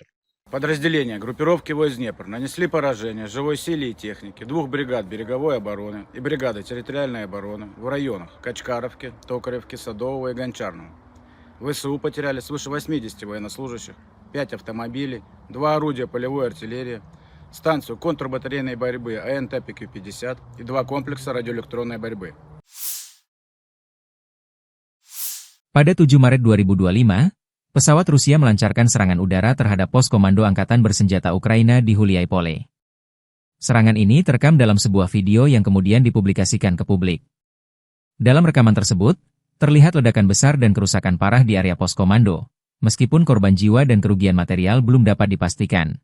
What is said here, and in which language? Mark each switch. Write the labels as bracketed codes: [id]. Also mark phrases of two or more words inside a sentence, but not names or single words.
[ru] Подразделения группировки войск Днепр нанесли поражение живой силе и технике 2 бригад береговой обороны и бригады территориальной обороны в районах Качкаровки, Токаревки, Садового и Гончарного. ВСУ потеряли свыше 80 военнослужащих, 5 автомобилей, 2 орудия полевой артиллерии, станцию контрбатарейной борьбы АНТ-ПК-50 и 2 комплекса радиоэлектронной борьбы. [id] Pada 7 Maret 2025, pesawat Rusia melancarkan serangan udara terhadap pos komando Angkatan Bersenjata Ukraina di Ghuliaipole. Serangan ini terekam dalam sebuah video yang kemudian dipublikasikan ke publik. Dalam rekaman tersebut, terlihat ledakan besar dan kerusakan parah di area pos komando, meskipun korban jiwa dan kerugian material belum dapat dipastikan.